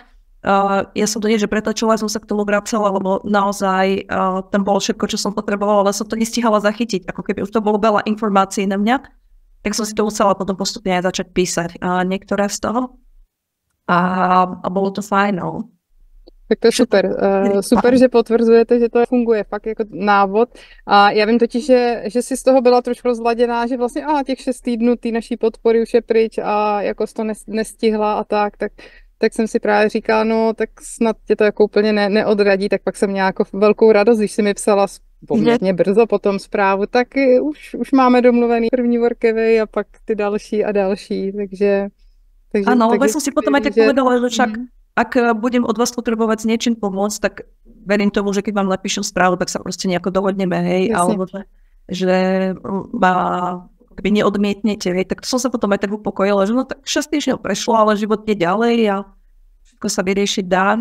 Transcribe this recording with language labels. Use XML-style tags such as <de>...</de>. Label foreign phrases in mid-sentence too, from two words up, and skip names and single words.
<sk>Ja som to nie, že pretačila, som sa k tomu vracala, lebo naozaj tam bolo všetko, čo som potrebovala, ale som to nestihala zachytiť, ako keby už to bolo veľa informácií na mňa, tak som si to musela potom postupne aj začať písať niektoré z toho a bolo to fajn.</sk> <cs>Tak to je super. Super, že potvrzujete, že to funguje fakt jako návod. A já vím totiž, že si z toho byla trošku rozladěná, že vlastně těch 6 týdnů té naší podpory už je pryč a jako to nestihla a tak jsem si právě říkala, no tak snad tě to jako úplně neodradí, tak pak jsem měla jako velkou radost, když si mi psala poměrně brzo potom zprávu, tak už máme domluvený první workaway a pak ty další a další, takže</cs> <sk>áno, lebo som si potom aj tak povedala, že však ak budem od vás potrebovať s niečím pomôcť, tak verím tomu, že keď vám napíšem správu, tak sa proste nejako dohodneme, hej, alebo že ma keby neodmietnete, hej, tak to som sa potom aj tak upokojila, že no tak 6 týždňov prešlo, ale život je ďalej a všetko sa vyriešiť dá.</sk>